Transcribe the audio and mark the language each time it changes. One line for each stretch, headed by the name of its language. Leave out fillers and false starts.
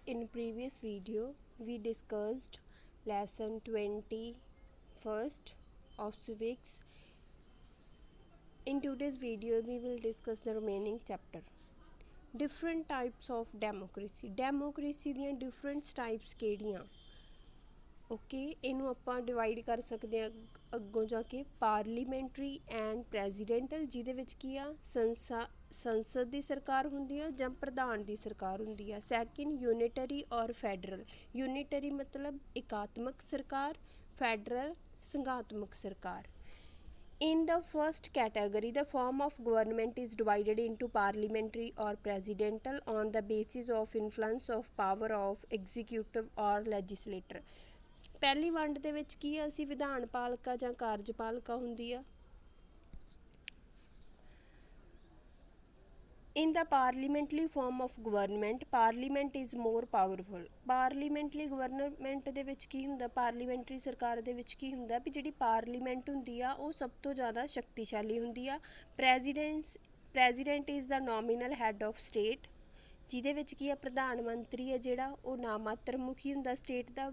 English: In previous video we discussed lesson 21st of civics. In today's video we will discuss the remaining chapter. Different types of democracy. Democracy ਦੀਆਂ different types ਕਿਹੜੀਆਂ?
Punjabi: Okay ਇਹਨੂੰ ਆਪਾਂ divide ਕਰ ਸਕਦੇ ਹਾਂ ਅੱਗੋਂ ਜਾ ਕੇ ਪਾਰਲੀਮੈਂਟਰੀ ਐਂਡ ਪ੍ਰੈਜ਼ੀਡੈਂਟਲ, ਜਿਹਦੇ ਵਿੱਚ ਕੀ ਆ ਸੰਸਦ ਦੀ ਸਰਕਾਰ ਹੁੰਦੀ ਆ ਜਾਂ ਪ੍ਰਧਾਨ ਦੀ ਸਰਕਾਰ ਹੁੰਦੀ ਆ। ਸੈਕਿੰਡ ਯੂਨਿਟਰੀ ਔਰ ਫੈਡਰਲ। ਯੂਨਿਟਰੀ ਮਤਲਬ ਇਕਾਤਮਕ ਸਰਕਾਰ, ਫੈਡਰਲ ਸੰਘਾਤਮਕ ਸਰਕਾਰ।
English: In the first category, the form of government is divided into parliamentary or presidential on the basis of influence of power of executive or legislator.
Punjabi: ਪਹਿਲੀ ਵੰਡ ਦੇ ਵਿੱਚ ਕੀ ਆ, ਅਸੀਂ ਵਿਧਾਨ ਪਾਲਿਕਾ ਜਾਂ ਕਾਰਜਪਾਲਿਕਾ ਹੁੰਦੀ ਆ।
English: In the parliamentary form of government, parliament is more powerful.
Punjabi: Parliamentary government ਦੇ ਵਿੱਚ ਕੀ ਹੁੰਦਾ, ਪਾਰਲੀਮੈਂਟਰੀ ਸਰਕਾਰ ਦੇ ਵਿੱਚ ਕੀ ਹੁੰਦਾ ਵੀ ਜਿਹੜੀ ਪਾਰਲੀਮੈਂਟ ਹੁੰਦੀ ਆ ਉਹ ਸਭ ਤੋਂ ਜ਼ਿਆਦਾ ਸ਼ਕਤੀਸ਼ਾਲੀ ਹੁੰਦੀ ਆ। President is ਦਾ nominal head of state, ਜਿਹਦੇ ਵਿੱਚ ਕੀ ਆ ਪ੍ਰਧਾਨ ਮੰਤਰੀ ਹੈ ਜਿਹੜਾ ਉਹ ਨਾਮਾਤਰ ਮੁਖੀ ਹੁੰਦਾ ਸਟੇਟ ਦਾ।